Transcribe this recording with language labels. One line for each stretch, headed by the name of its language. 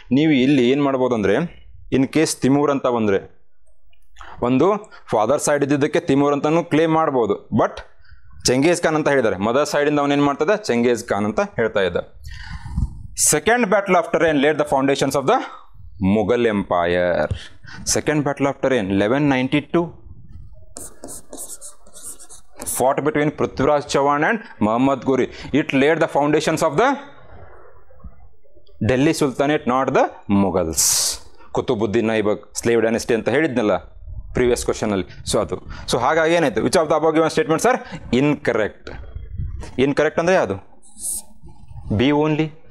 Kannada: ನೀವು ಇಲ್ಲಿ ಏನು ಮಾಡ್ಬೋದು ಅಂದರೆ, ಇನ್ ಕೇಸ್ ತಿಮೂರ್ ಅಂತ ಬಂದರೆ, ಒಂದು ಫಾದರ್ ಸೈಡ್ ಇದ್ದಿದ್ದಕ್ಕೆ ತಿಮೂರ್ ಅಂತಲೂ ಕ್ಲೇಮ್ ಮಾಡ್ಬೋದು. ಬಟ್ ಚೆಂಗೀಸ್ ಖಾನ್ ಅಂತ ಹೇಳಿದ್ದಾರೆ. ಮದರ್ ಸೈಡಿಂದ ಅವನೇನು ಮಾಡ್ತದೆ? ಚೆಂಗೀಸ್ ಖಾನ್ ಅಂತ ಹೇಳ್ತಾ ಇದ್ದ.
English: Second battle of Tarain laid the foundations of the Mughal Empire. Second Battle of Tarain, 1192. Fought between Prithviraj Chauhan and Muhammad Ghori. It laid the foundations of the Delhi Sultanate, not the Mughals.
Kannada: Qutubuddin Aibak, slave dynasty ಅಂತ ಹೇಳಿದ್ನಲ್ಲ previous question ಅಲ್ಲಿ. So ಹಾಗಾಗಿ ಏನಾಯ್ತು,
English: Which of the above given statements are incorrect.
Kannada: Incorrect ಅಂದರೆ ಯಾವುದು?
English: B only.